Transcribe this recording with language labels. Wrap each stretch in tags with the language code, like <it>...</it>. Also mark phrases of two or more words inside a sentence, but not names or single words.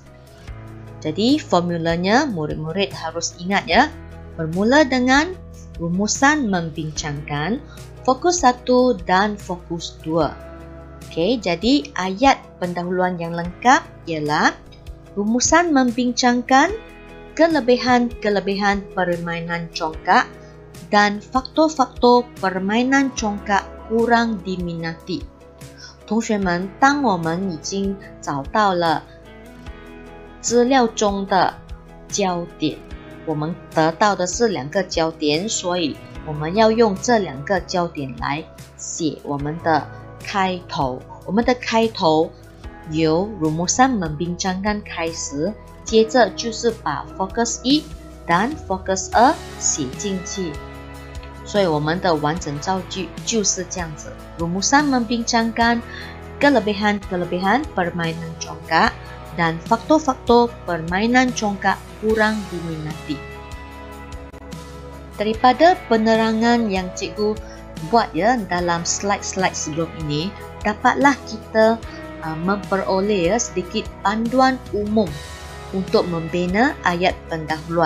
<ms>Jadi formulanya murid-murid harus ingat ya, bermula dengan rumusan membincangkan fokus 1 dan fokus 2. Okey, jadi ayat pendahuluan yang lengkap ialah rumusan membincangkan kelebihan permainan congkak dan faktor-faktor permainan congkak kurang diminati.</ms> <zh>同学们，当我们已经找到了资料中的焦点，我们得到的是两个焦点，所以我们要用这两个焦点来写我们的开头。我们的开头由</zh> <ms>rumusan membincangkan</ms> <zh>开始，接着就是把</zh> <ms>fokus 1 dan fokus 2</ms> <zh>写进去。所以我们的完整造句就是这样子。</zh> <ms>Rumusan membincangkan kelebihan permainan congkak dan faktor-faktor permainan congkak kurang diminati. Daripada penerangan yang cikgu buat ya dalam slide-slide sebelum ini, dapatlah kita memperoleh sedikit panduan umum untuk membina ayat pendahuluan.</ms>